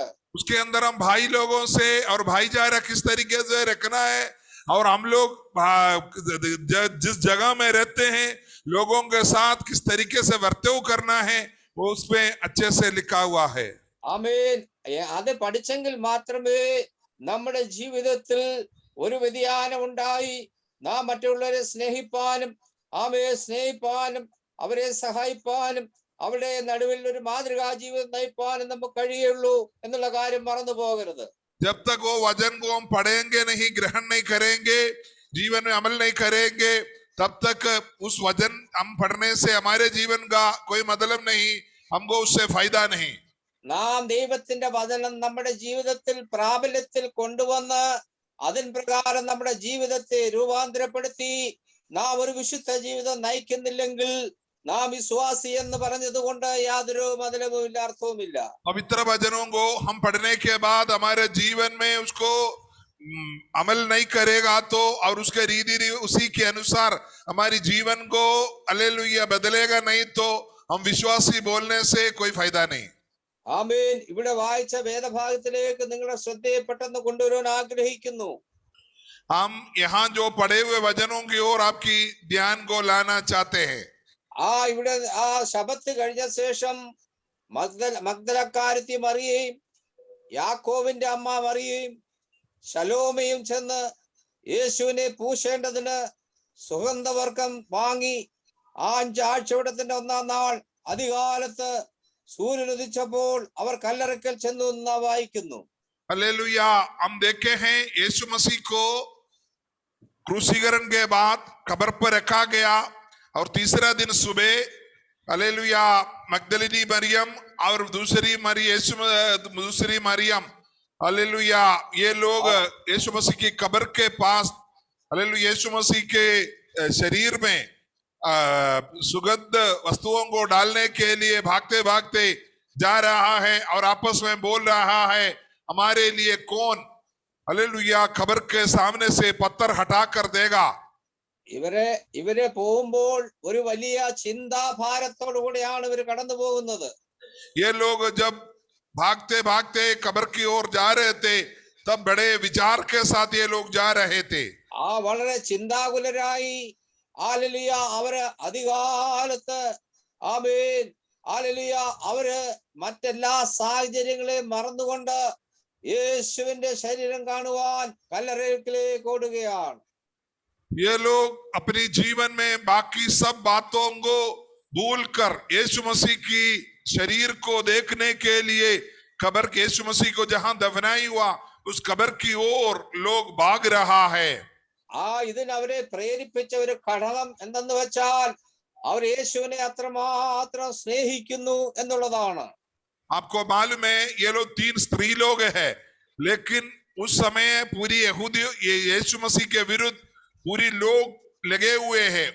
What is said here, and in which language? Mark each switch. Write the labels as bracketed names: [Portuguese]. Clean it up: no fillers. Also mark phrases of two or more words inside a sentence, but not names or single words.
[Hindi] उसके अंदर हम भाई लोगों से और भाईचारा किस तरीके से रखना है, और हम लोग जिस जगह में रहते हैं लोगों के साथ किस तरीके से वर्ताव करना है, वो उसमें अच्छे से लिखा हुआ है। [Malayalam] ആമേൻ. അത് പഠിച്ചെങ്കിൽ മാത്രമേ നമ്മുടെ ജീവിതത്തിൽ ഒരു വ്യതിയാനം ഉണ്ടായി നാം മറ്റുള്ളവരെ സ്നേഹിപ്പാനും സ്നേഹിപ്പാനും അവരെ സഹായിപ്പാനും അവരുടെ നടുവിൽ ഒരു മാതൃകാ ജീവിതം നയിപ്പാനും നമുക്ക് കഴിയുള്ളൂ എന്നുള്ള കാര്യം മറന്നു പോകരുത്. [Hindi] जब तक वो वचन को हम पढ़ेंगे नहीं, ग्रहण नहीं करेंगे, जीवन में अमल नहीं करेंगे, तब तक उस वचन हम पढ़ने से हमारे जीवन का कोई मतलब नहीं, हमको उससे फायदा नहीं। [Malayalam] നാം ദൈവത്തിന്റെ വചനം നമ്മുടെ ജീവിതത്തിൽ പ്രാബല്യത്തിൽ കൊണ്ടുവന്ന് അതിൻ പ്രകാരം നമ്മുടെ ജീവിതത്തെ രൂപാന്തരപ്പെടുത്തി നാം ഒരു വിശുദ്ധ ജീവിതം നയിക്കുന്നില്ലെങ്കിൽ നാം വിശ്വാസി എന്ന് പറഞ്ഞത് കൊണ്ട് യാതൊരു മതലവുമില്ല, അർത്ഥവുമില്ല. [Hindi] पवित्र वचनों को हम पढ़ने के बाद हमारे जीवन में उसको अमल नहीं करेगा तो, और उसके रीति उसी के अनुसार हमारी जीवन को हालेलुया बदलेगा नहीं तो हम विश्वासी बोलने से कोई फायदा नहीं। [Malayalam] ആമേൻ. ഇവിടെ വായിച്ച വേദഭാഗത്തിലേക്ക് നിങ്ങളുടെ ശ്രദ്ധയെ പെട്ടെന്ന് കൊണ്ടുവരാൻ ആഗ്രഹിക്കുന്നു. [Hindi] हम यहाँ जो पढ़े हुए वचनों की ओर आपकी ध्यान को लाना चाहते हैं। [Malayalam] ഇവിടെ ശബത്ത് കഴിഞ്ഞ ശേഷം മഗ്ദലക്കാരത്തി മറിയയും യാക്കോവിന്റെ അമ്മ മറിയയും ശലോമയും ചെന്ന് യേശുവിനെ പൂശേണ്ടതിന് സുഗന്ധവർക്കം വാങ്ങി 5 ആഴ്ചവട്ടത്തിന്റെ 1-ാം നാൾ അതികാലത്ത് സൂര്യൻ ഉദിച്ചപ്പോൾ അവർ കല്ലറയ്ക്കൽ ചെന്നു എന്ന് വായിക്കുന്നു. [Hindi] हालेलुया। हम देखे हैं यीशु मसीह को क्रूसीकरण के बाद कब्र पर रखा गया और तीसरा दिन सुबह हालेलुया मगदलिनी मरियम और दूसरी मरियम हालेलुया ये लोग यीशु मसीह की कब्र के पास हालेलुया यीशु मसीह के शरीर में सुगंध वस्तुओं को डालने के लिए भागते भागते जा रहा है और आपस में बोल रहा है, हमारे लिए कौन हालेलुया खबर के सामने से पत्थर हटा कर देगा। [Malayalam] ഇവരെ പോകുമ്പോൾ ഒരു വലിയ ചിന്താഭാരത്തോടു കൂടിയാണ് ഇവർ കടന്നു പോകുന്നത്. [Hindi] ये लोग जब भागते भागते कब्र की ओर जा रहे थे तब बड़े विचार के साथ ये लोग जा रहे थे। [Malayalam] വളരെ ചിന്താകുലരായി ഹല്ലേലൂയ അവര് അധികാലത്ത് ആമേൻ ഹല്ലേലൂയ അവര് മറ്റെല്ലാ സാഹചര്യങ്ങളെയും മറന്നുകൊണ്ട് യേശുവിന്റെ ശരീരം കാണുവാൻ കല്ലറയിലേക്ക് ഓടുകയാണ്. [Hindi] ये लोग अपनी जीवन में बाकी सब बातों को भूलकर यीशु मसीह की शरीर को देखने के लिए कब्र के यीशु मसीह को जहां दफनाई हुआ उस कब्र की ओर लोग भाग रहा है। [Malayalam] ഇതിന് അവരെ പ്രേരിപ്പിച്ച ഒരു ഘടകം എന്തെന്ന് വെച്ചാൽ അവർ യേശുവിനെ അത്രമാത്രം സ്നേഹിക്കുന്നു എന്നുള്ളതാണ്. [Hindi] आपको मालूम है ये लोग 3 स्त्री लोग हैं, लेकिन उस समय पूरी यहूदी यीशु मसीह के विरुद्ध पूरी लोग लगे हुए हैं।